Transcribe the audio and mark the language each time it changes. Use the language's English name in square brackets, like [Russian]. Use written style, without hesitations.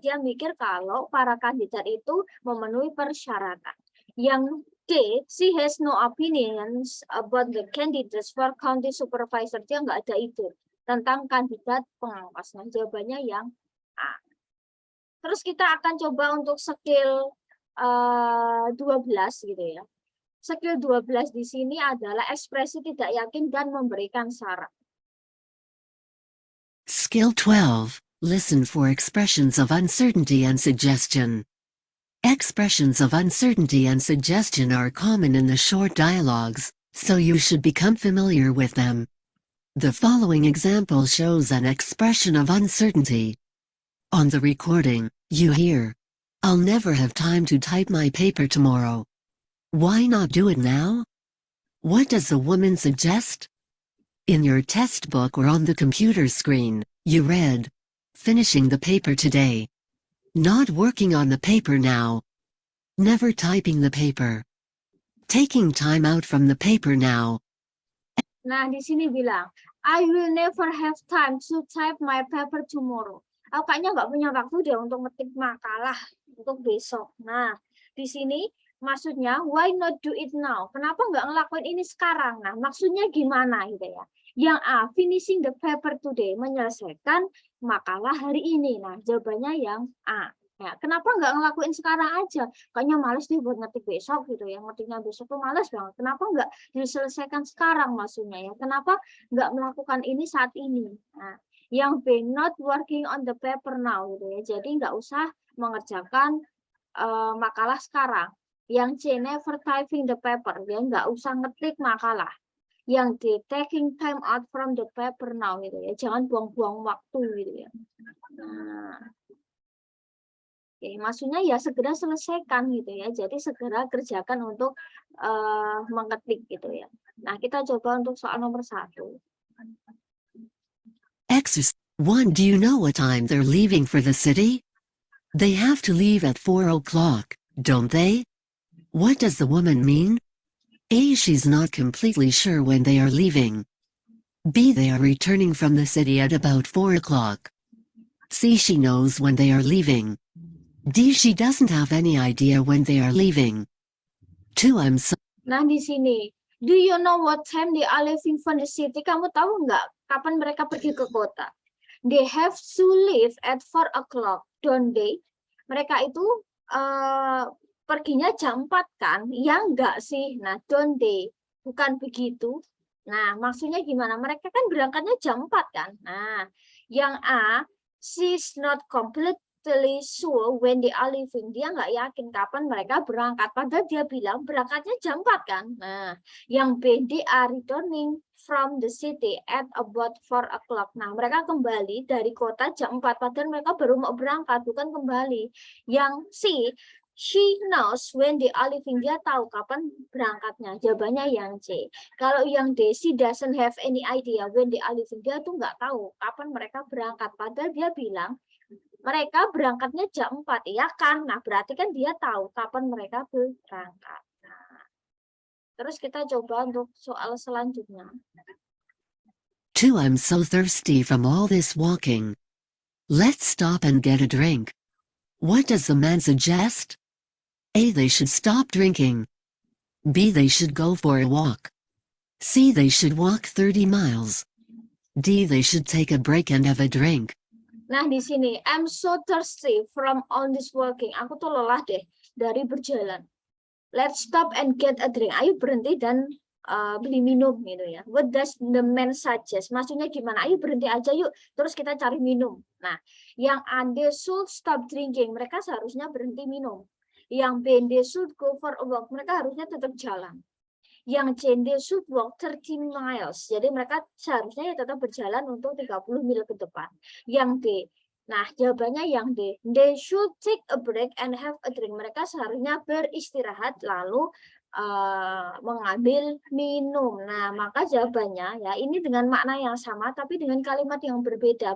[Indonesian] Dia mikir kalau para kandidat itu memenuhi persyaratan. Yang D, [English] she has no opinions about the candidates for county supervisor. [Indonesian] Dia nggak ada ide tentang kandidat pengawas. Nah, jawabannya yang A. Terus kita akan coba untuk skill 12 gitu ya. Skill 12 di sini adalah ekspresi tidak yakin dan memberikan syarat. Skill 12. [English] Listen for expressions of uncertainty and suggestion. Expressions of uncertainty and suggestion are common in the short dialogues, so you should become familiar with them. The following example shows an expression of uncertainty. On the recording, you hear, "I'll never have time to type my paper tomorrow. Why not do it now?" What does the woman suggest? In your test book or on the computer screen, you read, "Finishing the paper today. Not working on the paper now. Never typing the paper. Taking time out from the paper now." [Indonesian] Nah, di sini bilang, [English] I will never have time to type my paper tomorrow. [Indonesian] Aku kayaknya nggak punya waktu deh untuk ngetik makalah untuk besok. Nah, di sini maksudnya, [English] why not do it now? [Indonesian] Kenapa nggak ngelakuin ini sekarang? Nah, maksudnya gimana gitu ya? Yang A, [English] finishing the paper today, [Indonesian] menyelesaikan makalah hari ini. Nah, jawabannya yang A. Ya, kenapa nggak ngelakuin sekarang aja? Kayaknya males deh buat ngetik besok gitu ya. Ngetiknya besok tuh males banget. Kenapa nggak diselesaikan sekarang maksudnya ya? Kenapa nggak melakukan ini saat ini? Nah, yang B, [English] not working on the paper now [Indonesian] gitu ya. Jadi nggak usah mengerjakan makalah sekarang. Yang C, [English] never typing the paper, [Indonesian] ya nggak usah ngetik makalah. Yang D, taking time out from the paper now gitu ya. Jangan buang-buang waktu gitu ya. Nah, oke, maksudnya ya segera selesaikan gitu ya. Jadi segera kerjakan untuk mengetik gitu ya. Nah, kita coba untuk soal nomor 1. [English] Exercise 1. Do you know what time they're leaving for the city? They have to leave at 4 o'clock, don't they? What does the woman mean? A. She's not completely sure when they are leaving. B. They are returning from the city at about 4 o'clock. C. She knows when they are leaving. D. She doesn't have any idea when they are leaving. 2. I'm so [Indonesian] Nah, di sini, [English] do you know what time they are leaving from the city? [Indonesian] Kamu tahu nggak kapan mereka pergi ke kota? [English] They have to leave at 4 o'clock, don't they? [Indonesian] Mereka itu perginya jam 4 kan? Ya enggak sih? Nah, [English] don't they? [Indonesian] Bukan begitu. Nah, maksudnya gimana? Mereka kan berangkatnya jam 4 kan? Nah, yang A, [English] she's not completely sure when they are leaving. [Indonesian] Dia nggak yakin kapan mereka berangkat. Padahal dia bilang berangkatnya jam 4 kan? Nah, yang B, [English] they are returning from the city at about 4 o'clock. [Indonesian] Nah, mereka kembali dari kota jam 4. Padahal mereka baru mau berangkat, bukan kembali. Yang C, [English] she knows when they are leaving. [Indonesian] Dia tahu kapan berangkatnya. Jawabannya yang C. Kalau yang D, [English] she doesn't have any idea when they are leaving. [Indonesian] Dia tuh nggak tahu kapan mereka berangkat. Padahal dia bilang mereka berangkatnya jam 4. Ya kan? Nah, berarti kan dia tahu kapan mereka berangkat. Nah, terus kita coba untuk soal selanjutnya. [English] 2. I'm so thirsty from all this walking. Let's stop and get a drink. What does the man suggest? A. They should stop drinking. B. They should go for a walk. C. They should walk 30 miles. D. They should take a break and have a drink. [Indonesian] Nah, di sini, [English] I'm so thirsty from all this walking. [Indonesian] Aku tuh lelah deh dari berjalan. [English] Let's stop and get a drink. [Indonesian] Ayo berhenti dan beli minum gitu ya. [English] What does the man suggest? [Indonesian] Maksudnya gimana? Ayo berhenti aja yuk. Terus kita cari minum. Nah, yang A, [English] they should stop drinking. [Indonesian] Mereka seharusnya berhenti minum. Yang B, [English] they should go for a walk. [Indonesian] Mereka harusnya tetap jalan. Yang C, [English] they should walk 30 miles. [Indonesian] Jadi mereka seharusnya ya tetap berjalan untuk 30 mil ke depan. Yang D, nah jawabannya yang D, [English] they should take a break and have a drink. [Indonesian] Mereka seharusnya beristirahat lalu mengambil minum. Nah, maka jawabannya ya ini dengan makna yang sama tapi dengan kalimat yang berbeda.